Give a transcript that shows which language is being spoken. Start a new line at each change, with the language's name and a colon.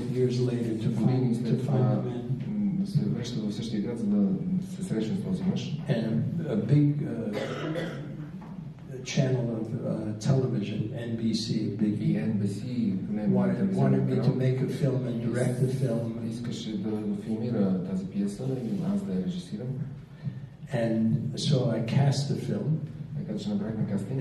English: years later to find the man.
Bulgarian: Се връща в същия град, за да се срещне с този мъж.
English: And a big channel of television, NBC, big NBC, wanted me to make a film and direct the film.
Bulgarian: Искаше да филмира тази пиеса и аз да я режисирам.
English: And so I cast the film.
Bulgarian: Така че направихме кастинг.